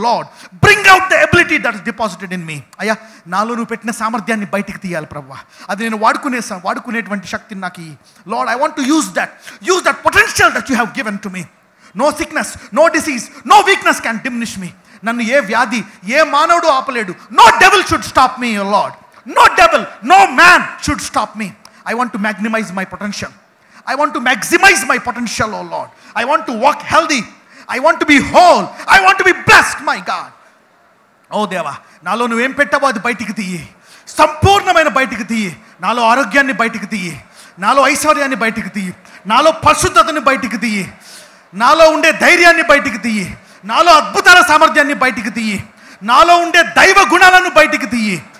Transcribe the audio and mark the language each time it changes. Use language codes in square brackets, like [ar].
[en] Lord, bring out the ability that is deposited in me. [te] అయ్యా, నాలో నువ్వు పెట్టిన సామర్థ్యాన్ని బయటికి తీయాలి ప్రభువా. అది నేను వాడుకునేటువంటి శక్తిని నాకు ఇయ్యి. [en] Lord, I want to use that potential that you have given to me. No sickness, no disease, no weakness can diminish me. [te] నన్ను ఏ వ్యాధి, ఏ మానవుడు ఆపలేడు. [en] No devil should stop me, O Lord. No devil, no man should stop me. I want to maximize my potential. I want to maximize my potential, oh Lord. I want to walk healthy. I want to be whole. I want to be blessed, my God. [te] Oh దేవా, నాలో నువ్వేం పెట్టావో అది బయటికి తీయి. సంపూర్ణమైన బయటికి తీయి. నాలో ఆరోగ్యాన్ని బయటికి తీయి. నాలో ఐశ్వర్యాన్ని బయటికి తీయి. నాలో పరిశుద్ధతని బయటికి తీయి. నాలో ఉండే ధైర్యాన్ని బయటికి తీయి. నాలో అద్భుతాల సామర్థ్యాన్ని బయటికి తీయి. నాలో ఉండే దైవ గుణాలను బయటికి తీయి.